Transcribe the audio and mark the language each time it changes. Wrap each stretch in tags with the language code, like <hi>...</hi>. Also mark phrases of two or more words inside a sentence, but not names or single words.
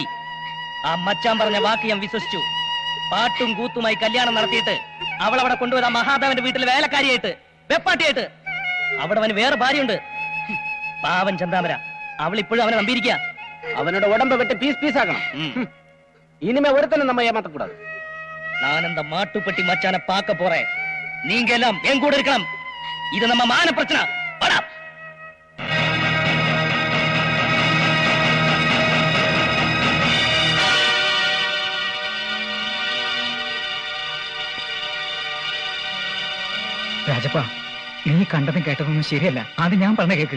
<ml>ആ മച്ചാൻ പറഞ്ഞ വാക്ക് ഞാൻ വിശ്വസിച്ചു. പാട്ടും കൂത്തുമായി കല്യാണം നടത്തിയിട്ട് അവളവിടെ കൊണ്ടുപോയത് മഹാദേവന്റെ വീട്ടിൽ വേലക്കാരിയായിട്ട്, വെപ്പാട്ടിയായിട്ട്. അവിടെ അവന് വേറെ ഭാര്യയുണ്ട്, പാവൻ ചന്താമര. അവൾ ഇപ്പോഴും അവനെ നമ്പിയിരിക്കുക. അവനോട് ഉടമ്പ് വെട്ടി പീസ് പീസാക്കണം.</ml> <ta>இனிமே ஒருத்தனும் நம்ம ஏமாத்தக்கூடாது. நான் அந்த மாட்டுப்பட்டி மச்சான பார்க்க போறேன். நீங்க எல்லாம் என் கூட இருக்கணும். இது நம்ம மான பிரச்சனை. வாடா.</ta> <ml>രാജപ്പ, നീ കണ്ടതും കേട്ടതൊന്നും ശരിയല്ല. അത് ഞാൻ പറഞ്ഞ കേക്ക്.</ml>